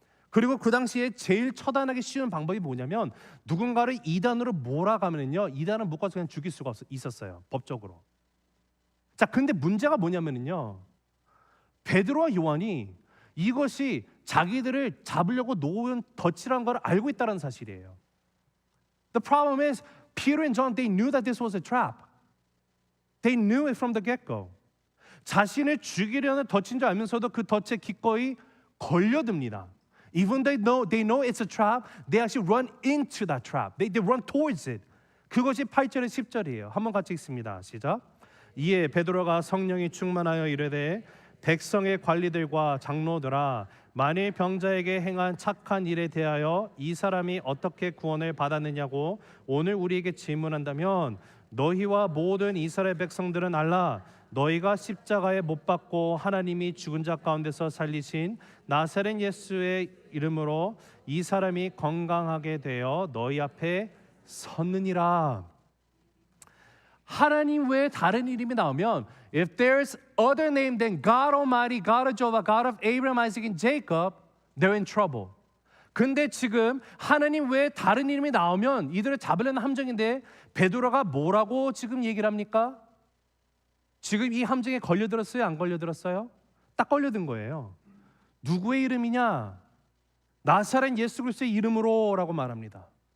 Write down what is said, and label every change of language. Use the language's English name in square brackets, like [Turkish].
[Korean] 그리고 그 당시에 제일 처단하기 쉬운 방법이 뭐냐면 누군가를 이단으로 몰아가면은요, 이단은 묶어서 그냥 죽일 수가 있었어요, 법적으로. 자, 근데 문제가 뭐냐면은요, 베드로와 요한이 이것이 자기들을 잡으려고 놓은 덫이라는 걸 알고 있다는 사실이에요. [English] The problem is Peter and John, they knew that this was a trap. They knew it from the get-go. [Korean] 자신을 죽이려는 덫인 줄 알면서도 그 덫에 기꺼이 걸려듭니다. [English] Even they know it's a trap, they actually run into that trap. They run towards it. [Korean] 그것이 8절에 10절이에요. 한번 같이 읽습니다. 시작. 이에 베드로가 성령이 충만하여 이르되 백성의 관리들과 장로들아, 만일 병자에게 행한 착한 일에 대하여 이 사람이 어떻게 구원을 받았느냐고 오늘 우리에게 질문한다면 너희와 모든 이스라엘 백성들은 알라. 너희가 십자가에 못 박고 하나님이 죽은 자 가운데서 살리신 나사렛 예수의 이름으로 이 사람이 건강하게 되어 너희 앞에 섰느니라. 하나님 외에 다른 이름이 나오면 [English] if there's other name than God Almighty, God of Jehovah, God of Abraham, Isaac, and Jacob, they're in trouble. [Korean] 근데 지금 하나님 외에 다른 이름이 나오면 이들을 잡으려는 함정인데 베드로가 뭐라고 지금 얘기를 합니까? 지금 이 함정에 걸려들었어요? 안 걸려들었어요? 딱 걸려든 거예요. 누구의 이름이냐? 나사렛 예수 그리스도의 이름으로 라고 말합니다.